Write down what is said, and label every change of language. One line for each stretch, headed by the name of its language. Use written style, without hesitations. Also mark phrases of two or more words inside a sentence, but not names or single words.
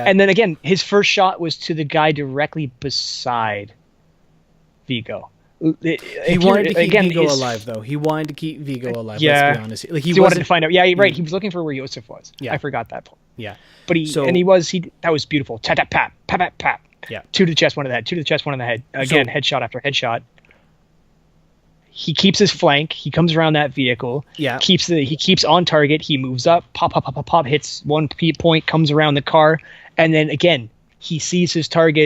English: And then again, his first shot was to the guy directly beside Vigo. He wanted to keep Vigo alive, though. He wanted to keep Vigo alive. Yeah. Let's be honest. Like he wanted to find out. Yeah, right. He was looking for where Yosef was. Yeah. I forgot that part. Yeah. But that was beautiful. Tap tap pap pap pap pap. Yeah. 2 to the chest, 1 to the head. 2 to the chest, 1 on the head. Again, headshot after headshot. He keeps his flank. He comes around that vehicle. Yeah. He keeps on target. He moves up. Pop pop pop pop pop. Hits 1 point. Comes around the car, and then again he sees his target.